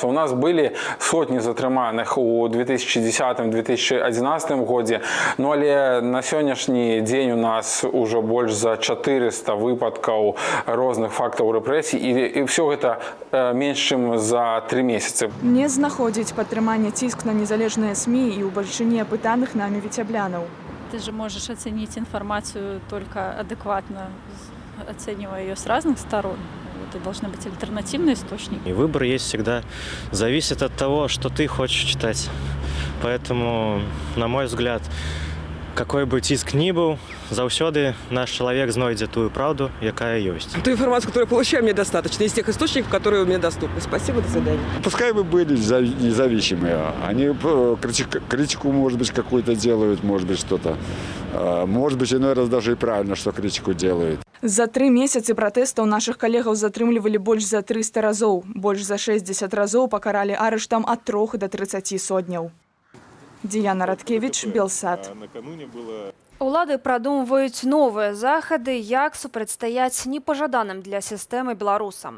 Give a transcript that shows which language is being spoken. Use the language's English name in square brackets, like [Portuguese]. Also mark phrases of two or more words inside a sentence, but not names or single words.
[Belarusian] У нас былі сотні затрыманых у 2010-2011 годзе, але на сённяшні дзень у нас ужо больш за 400 выпадкаў розных фактаў рэпрэсій, і ўсё гэта менш, чым за 3 месяцы. Не знаходзіць падтрымання ціск на незалежныя СМИ і ў бальшыні апытаных нами віцяблянаў. [Russian] Ты же можешь оценить информацию только адекватно, оценивая ее с разных сторон. Это должны быть альтернативные источники. И выбор есть всегда. Зависит от того, что ты хочешь читать. Поэтому, на мой взгляд, какой бы ціск ни был, заўсёды наш человек знойдет ту правду, якая есть. Ту информацию, которую я получаю, мне достаточно из тех источников, которые мне доступны. Спасибо, до свидания. Пускай бы были независимые. Они критику, может быть, какую-то делают, может быть, что-то. Может быть, иной раз даже и правильно, что критику делают. [Belarusian] За 3 месяцы пратэстаў нашых калегаў затрымлівалі больш за 300 разоў. Больш за 60 разоў пакаралі арыштам ад 3 до 30 сотняў. Діяна Радкевіч, Белсад. Улады прадумваюць новыя захады, як супрацьстаяць непажаданым для сістэмы беларусам.